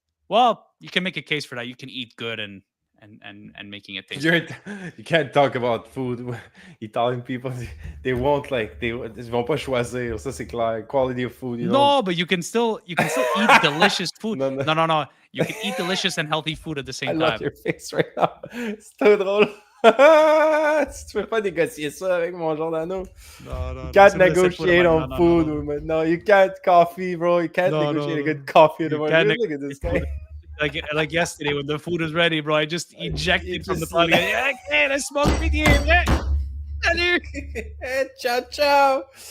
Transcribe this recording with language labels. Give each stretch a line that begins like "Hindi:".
English: Well, you can make a case for that. You can eat good and making it taste good. You can't talk about food. Italian people, they won't
French: ils vont pas choisir. Ça c'est clair.
English: Quality of food. No, but you can still eat delicious food. No. You can eat delicious and healthy food at the same time. I love your face right now.
French: C'est trop drôle. Tu peux pas négocier ça avec mon Giordano.
English: No. You can't negotiate on food. No, you can't coffee, bro. You can't negotiate a good coffee. Look at this guy. Like yesterday when the food was ready, bro, I just ejected from the party. I smoke with you. Ciao.